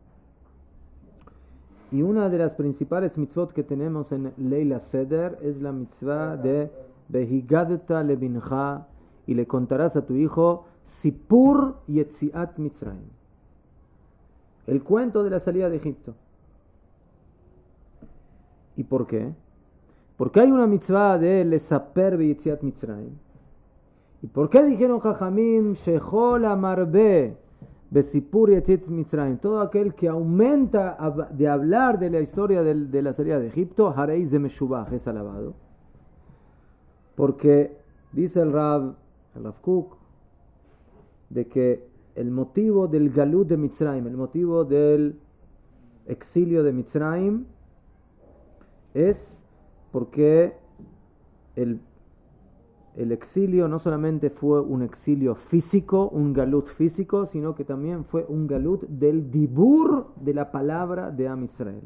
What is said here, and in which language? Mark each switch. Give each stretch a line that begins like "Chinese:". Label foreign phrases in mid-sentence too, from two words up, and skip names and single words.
Spanish: Y una de las principales mitzvot que tenemos en
Hebrew: ליל סדר
Spanish: es la mitzvah de
Hebrew: והגדת לבנך,
Spanish: y le contarás a tu hijo
Hebrew: סיפור יציאת מצרים,
Spanish: el cuento de la salida de Egipto. ¿Y por qué? Porque hay una mitzvah de
Hebrew: לספר ביציאת מצרים.
Spanish: ¿Y por qué dijeron
Hebrew: חכמים שכל המרבה בסיפור יציאת מצרים?
Spanish: Todo aquel que aumenta de hablar de la historia de la salida de Egipto, hareis de meshubach, es alabado. Porque dice el Rav Kook, de que el motivo del galut de Mitzrayim, el motivo del exilio de Mitzrayim, es porque el exilio no solamente fue un exilio físico, un galut físico, sino que también fue un galut del dibur de la palabra de Am Israel.